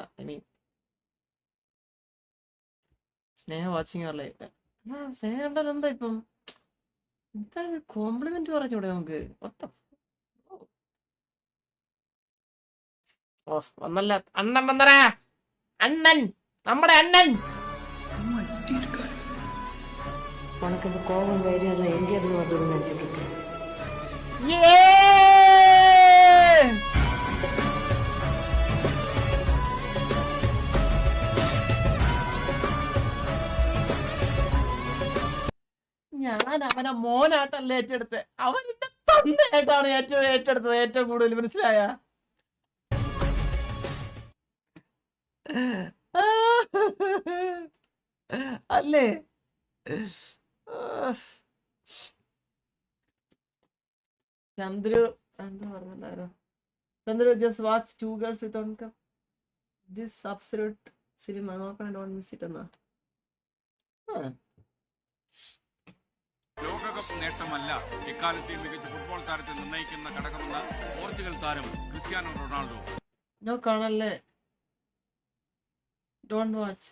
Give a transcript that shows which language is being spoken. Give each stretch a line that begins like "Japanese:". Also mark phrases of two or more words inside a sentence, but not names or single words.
English: I mean Sneha watching your life.
Malayalam: സ്നേഹ കണ്ടാൽ എന്താ ഇപ്പം എന്താ കോംപ്ലിമെന്റ് പറഞ്ഞൂടെ നമുക്ക്? വന്നല്ല അണ്ണൻ വന്നറാ. അണ്ണൻ, നമ്മുടെ അണ്ണൻ.
Tamil: உனக்கு இந்த கோபம் தைரியம் எல்லாம் எங்கே இருந்து வருதுன்னு நினைச்சிட்டு இருக்கேன்.
Malayalam: ഞാൻ അവനെ മോനായിട്ടല്ല ഏറ്റെടുത്ത്, അവൻ എന്റെ തന്നയായിട്ടാണ് ഏറ്റെടുത്തത് ഏറ്റവും കൂടുതൽ. മനസ്സിലായ? അല്ലേ? ചന്ദ്രു എന്താ പറഞ്ഞോ?
English: Chandru just watch 2 girls with one cup. this absolute cinema നോക്കണം, don't miss it എന്നാ.
Malayalam: ലോകകപ്പ് നേട്ടമല്ല എക്കാലത്തെ മികച്ച ഫുട്ബോൾ താരത്തെ നിർണ്ണയിക്കുന്ന ഘടകമെന്ന പോർച്ചുഗൽ താരം ക്രിസ്ത്യാനോ റൊണാൾഡോ.
English: കാണല്ലേ? don't watch.